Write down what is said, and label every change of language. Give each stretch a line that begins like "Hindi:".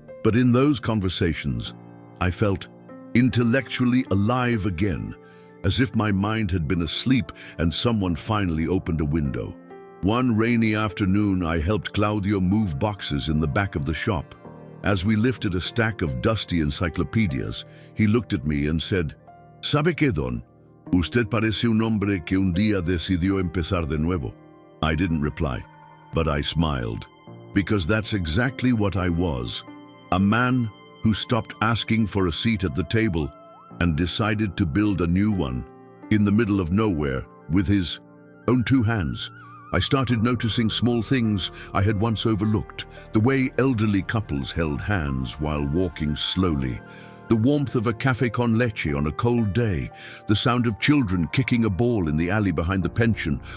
English: But in those conversations, I felt intellectually alive again, as if my mind had been asleep and someone finally opened a window. One rainy afternoon, I helped Claudio move boxes in the back of the shop. As we lifted a stack of dusty encyclopedias, he looked at me and said,
Spanish: "¿Sabe qué, Don? Usted parece un hombre que un día decidió empezar de nuevo."
English: I didn't reply, but I smiled, because that's exactly what I was. A man who stopped asking for a seat at the table and decided to build a new one in the middle of nowhere with his own two hands. I started noticing small things I had once overlooked, the way elderly couples held hands while walking slowly, the warmth of a café con leche on a cold day, the sound of children kicking a ball in the alley behind the pension.